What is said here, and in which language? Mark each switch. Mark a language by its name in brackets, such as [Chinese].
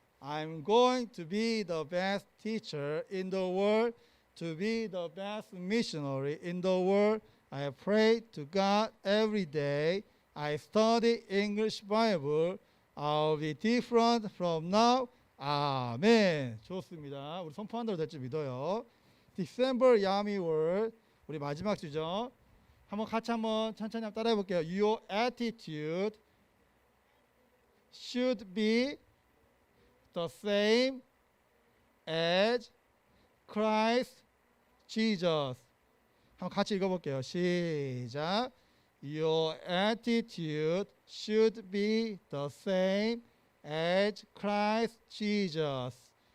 [English] I'm going to be the best teacher in the world, to be the best missionary in the world. I pray to God every day. I study English Bible. I'll be different from now. [Korean] 아멘. 좋습니다. 우리 선포한 대로 될 줄 믿어요. December Yummy Word. 우리 마지막 주죠. 같이 천천히 따라해 볼게요. [English] Your attitude should be the same as Christ Jesus. [Korean] 같이 읽어볼게요. 시작. [English] Your attitude should be the same as Christ Jesus.